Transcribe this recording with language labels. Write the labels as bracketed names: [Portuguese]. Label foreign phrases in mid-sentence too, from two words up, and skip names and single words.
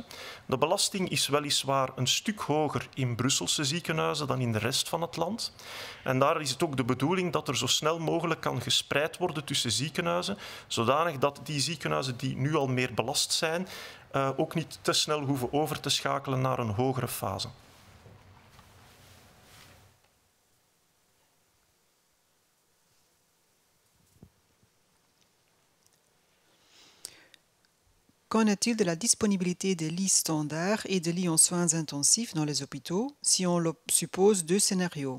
[Dutch] De belasting is weliswaar een stuk hoger in Brusselse ziekenhuizen dan in de rest van het land. En daar is het ook de bedoeling dat er zo snel mogelijk kan gespreid worden tussen ziekenhuizen, zodanig dat die ziekenhuizen die nu al meer belast zijn, ook niet te snel hoeven over te schakelen naar een hogere fase. [French] Qu'en est-il de la disponibilité des lits standards et des lits en soins intensifs dans les hôpitaux si on suppose deux scénarios?